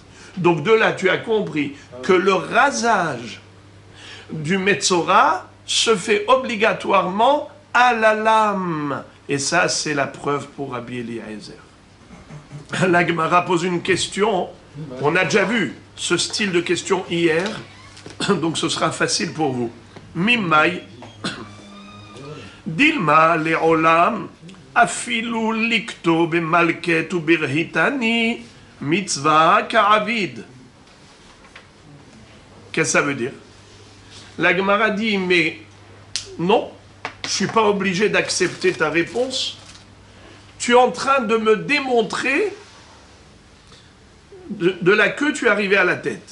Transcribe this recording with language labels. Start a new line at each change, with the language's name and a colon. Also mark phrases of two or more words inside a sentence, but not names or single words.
French: Donc de là, tu as compris que le rasage du Metzora se fait obligatoirement à la lame. Et ça, c'est la preuve pour Rabbi Eliezer. La Gemara pose une question. On a déjà vu ce style de question hier, donc ce sera facile pour vous.
Aramaic: ממאי דלמא לעולם אפילו לקטו במלקט וברהיטני מצוה קעביד.
French: Qu'est-ce que ça veut dire? La Gemara dit, mais non, je ne suis pas obligé d'accepter ta réponse. Tu es en train de me démontrer de la queue, tu es arrivé à la tête.